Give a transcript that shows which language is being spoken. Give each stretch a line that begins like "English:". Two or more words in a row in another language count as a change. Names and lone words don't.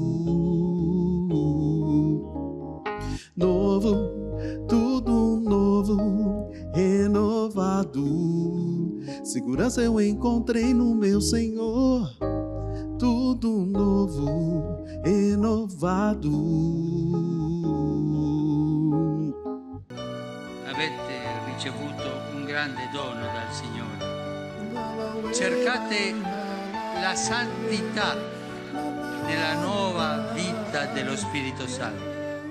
Portuguese: Novo, tudo novo, renovado. Segurança eu encontrei no meu Senhor. Tudo novo, renovado.
Italian: Avete ricevuto un grande dono dal Signore. Cercate la santità nella nuova vita dello Spirito Santo.